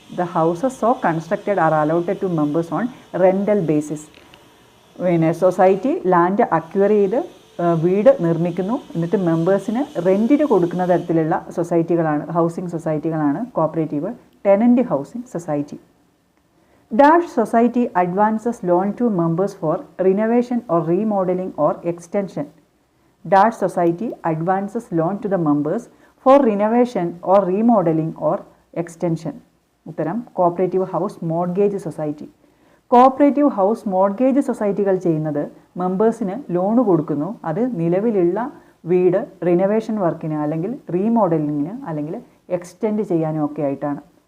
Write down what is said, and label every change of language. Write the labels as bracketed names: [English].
[English] The houses so constructed are allotted to members on rental basis. [Malayalam] പിന്നെ society land acquire ചെയ്ത് വീട് നിർമ്മിക്കുന്നു, എന്നിട്ട് മെമ്പേഴ്സിന് റെൻറ്റിന് കൊടുക്കുന്ന തരത്തിലുള്ള സൊസൈറ്റികളാണ് housing സൊസൈറ്റികളാണ് cooperative tenant housing society. [English] Dash society advances loan to members for renovation or remodeling or extension. Dash society advances loan to the members for renovation or remodeling or extension. [Malayalam] ഉത്തരം cooperative house mortgage society. Cooperative house mortgage സൊസൈറ്റികൾ ചെയ്യുന്നത് മെമ്പേഴ്സിന് loan കൊടുക്കുന്നു. അത് നിലവിലുള്ള വീട് renovation വർക്കിന് അല്ലെങ്കിൽ റീമോഡലിങ്ങിന് അല്ലെങ്കിൽ extend ചെയ്യാനും ഒക്കെ ആയിട്ടാണ്.